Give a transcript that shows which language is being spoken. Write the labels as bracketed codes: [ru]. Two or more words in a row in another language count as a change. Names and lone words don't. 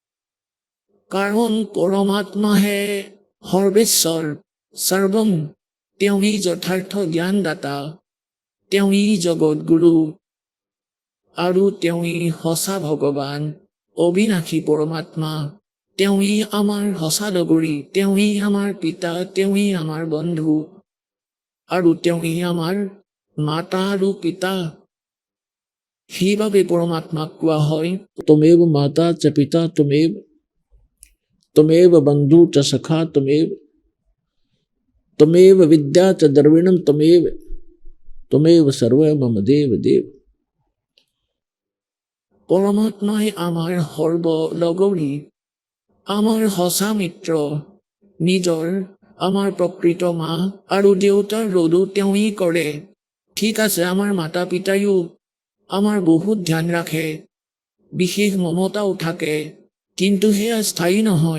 [as] কাৰণ পৰমাত্মাহে সৰ্বেশ্বৰ সৰ্বম, তেওঁই যথাৰ্থ জ্ঞানদাতা, তেওঁই জগত গুৰু, আৰু তেওঁই সঁচা ভগৱান, অবিনাশী পৰমাত্মা। তেওঁই আমাৰ সঁচা লগৰী, তেওঁই আমাৰ পিতা, তেওঁই আমাৰ বন্ধু, আৰু তেওঁই আমাৰ মাতা আৰু পিতা। সেইবাবে পৰমাত্মাক কোৱা হয় [sa] तुमेव माता च पिता तुमेव, तुमेव बंधु च सखा तुमेव, तुमेव विद्या च द्रविणम तुमेव, तुमेव सर्व मम देव देव। [as] পৰমাত্মাই আমাৰ সৰ্ব লগৰী, আমাৰ সঁচা মিত্ৰ, নিজৰ আমাৰ প্ৰকৃত মা আৰু দেউতাৰ ৰদো তেওঁই কৰে। ঠিক আছে, আমাৰ মাতা পিতায়ো আমাৰ বহুত ধ্যান ৰাখে, বিশেষ মমতাও থাকে, কিন্তু সেয়া স্থায়ী নহয়।